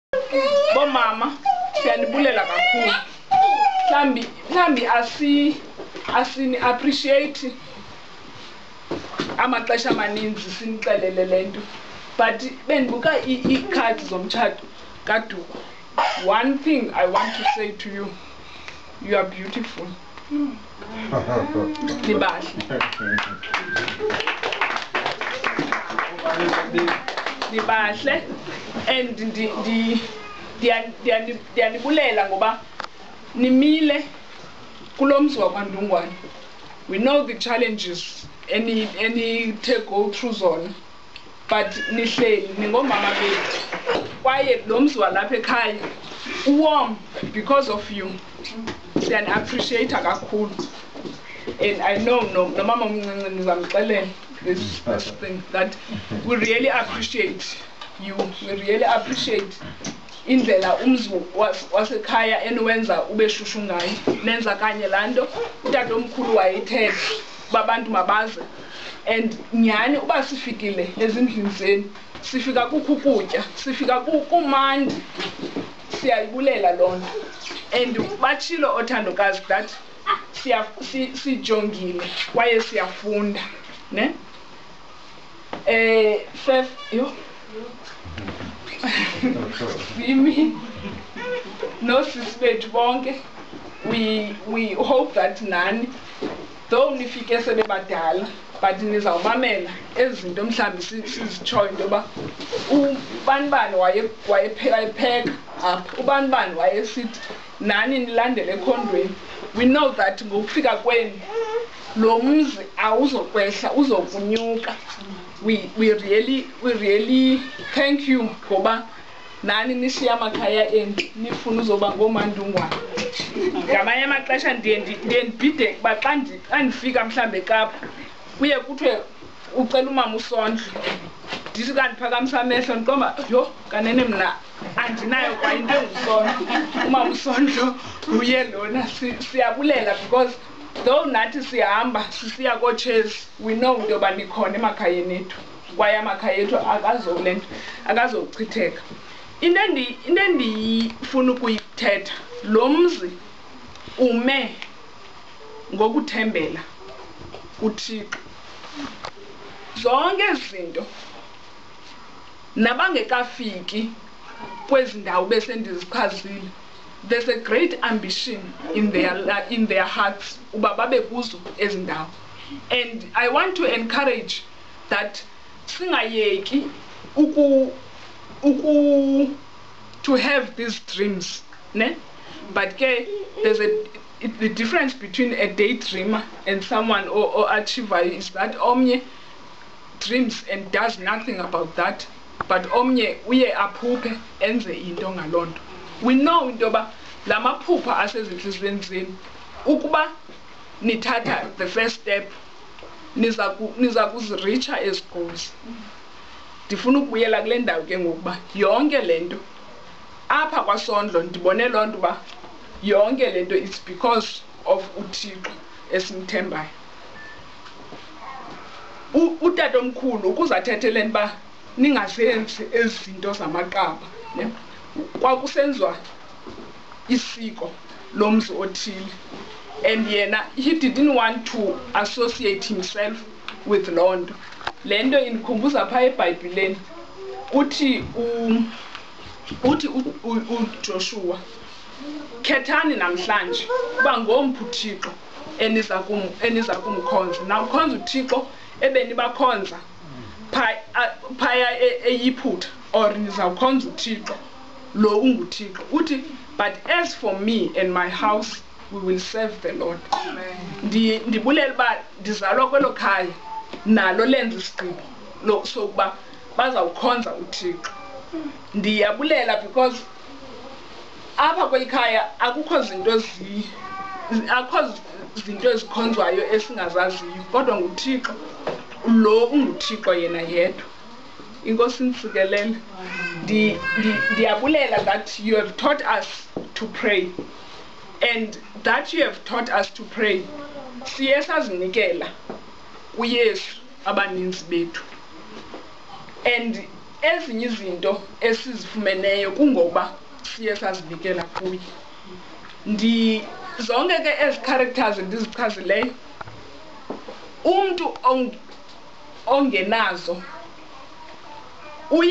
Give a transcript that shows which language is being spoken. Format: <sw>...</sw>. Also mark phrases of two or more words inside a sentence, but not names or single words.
<xh>bomama siyanibulela kakhulu. Mhlambi asini appreciate amaxesha amaninzi sinixelele lento, but bendibuka ii-cards zomtshato kaDuku.</xh> <en>One thing I want to say to you, you are beautiful.</en> <xh>Nibahle and ndiyanibulela ngoba nimile kulomzi wakwaNdungwane.</xh> <en>We know the challenges any go through zona, but</en> <xh>nihleli ningomama bethu kwaye lo mzi walapha ekhaya</xh> <en>warm because of you. Siyani appreciate kakhulu, and I know no</en> <xh>mama mncinci nizamxelela</xh> <en>this thing that we really appreciate you. We really appreciate</en> <xh>indlela umzi wasekhaya eniwenza ube shushu ngayo. Nenza kanye lanto utata omkhulu wayethetha babantu mabaze, and nyani uba sifikile ezindlini zenu sifika kukho ukutya, sifika kumandi, siyayibulela loo nto. And batshilo othandokazi that sijongile kwaye siyafunda ne yo Simi nosisi bethu bonke,</xh> <en>we hope that</en> <xh>nani though nifike sebebadala but nizawumamela ezinto mhlambi sizitshoyo into yoba ubanibani wayepheka apha, ubanibani wayesithi nani nilandele ekhondweni.</xh> <en>We know that</en> <xh>ngokufika kwenu lo mzi awuzokwehla, uzokunyuka.</xh> <en>We really thank you</en> <xh>ngoba nani nishiya amakhaya enu nifuna uzoba ngooMaNdungwane. Ngamanye amaxesha ndiye ndibhide kuba xa ndifika mhlawumbi eKapa kuye kuthiwe ucela umama uSondlo, ndithi kanti phakamisa amehlo ndiqomba yho kanene mna andinayo kwa into engusondlo. Umama uSondlo uye lona. Siyabulela</xh> <en>because though</en> <xh>nathi sihamba sisiya koChase,</xh> <en>we know</en> <xh>into yoba nikhona emakhayeni ethu kwaye amakhaya ethu akazochitheka. Into endifuna ukuyithetha, lo mzi ume ngokuthembela uThixo. Zonke izinto nabangekafiki kwezi ndawo besendizichazile,</xh> <en>there's a great ambition in their hearts</en> <xh>uba babe kuzo ezi ndawo.</xh> <en>And I want to encourage that singayeki to have these dreams, ne? But there's the difference between a daydreamer and someone or achiever is that omnye dreams and does nothing about that, but</en> <xh>omnye uye aphuphe enze into ngaloo nto.</xh> <en>We know</en> <xh>into yoba la maphupha asezinhliziyweni zenu ukuba nithatha</xh> <en>the first step</en> <xh>niza kuziricha ezi goals. Ndifuna ukubuyela kule ndawo ke ngokuba yonke lento apha kwaSondlo ndibone loo nto uba yonke lento</xh> <en>it's because of</en> <xh>uThixo esimthembayo. Utata omkhulu ukuzathethela uba ningazenzi ezinto zamaqaba, ne? Kwakusenzwa isiko lomzi othile,</xh> <en>and yena he didn't want to associate himself with</en> <xh>loo nto. Le nto indikhumbuza phaa eBhayibhileni uthi uJoshua, khethani namhlanje uba ngomphi uThixo eniza kumkhonza. Nawukhonza uThixo ebenibakhonza phaya eYiphutha, or nizawukhonza uThixo lo unguThixo.</xh> <en>Uthi but as for me and my house we will serve the Lord.</en> <xh>Ndibulela uba ndizalwa kwelo khaya nalo lenza isigqibo sokuba bazawukhonza uThixo. Ndiyabulela because apha kweli khaya akukho zinto ezikhonzwayo esingazaziyo, kodwa nguThixo lo unguThixo yena yedwa. Inkosi nisikelele. Ndiyabulela</xh> <en>that you have taught us to pray, and that you have taught us to pray</en> <xh>siye sazinikela kuYesu abaninzi bethu. And ezinye izinto esizifumeneyo kungoba siye sazinikela kuye. Zonke ke ezi characters endizichazileyo, umntu ongenazo uye</xh>